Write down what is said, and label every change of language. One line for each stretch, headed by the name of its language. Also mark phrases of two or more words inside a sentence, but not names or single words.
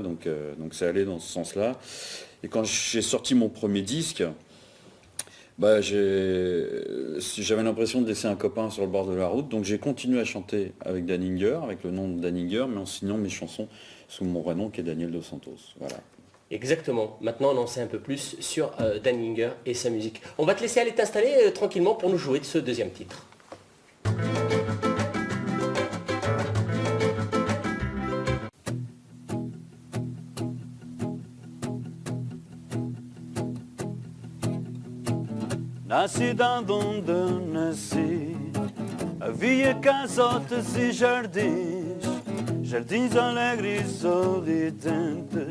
French: Donc ça allait dans ce sens-là. Et quand j'ai sorti mon premier disque, j'avais l'impression de laisser un copain sur le bord de la route. Donc j'ai continué à chanter avec Dan Inger, avec le nom de Dan Inger, mais en signant mes chansons sous mon vrai nom qui est Daniel Dos Santos. Voilà. Exactement. Maintenant, on en sait un peu plus sur Dan Inger et sa musique. On va te laisser aller t'installer tranquillement pour nous jouer de ce deuxième titre.
Portuguese: Na cidade onde nasci havia casotes e jardins alegres e sorridentes.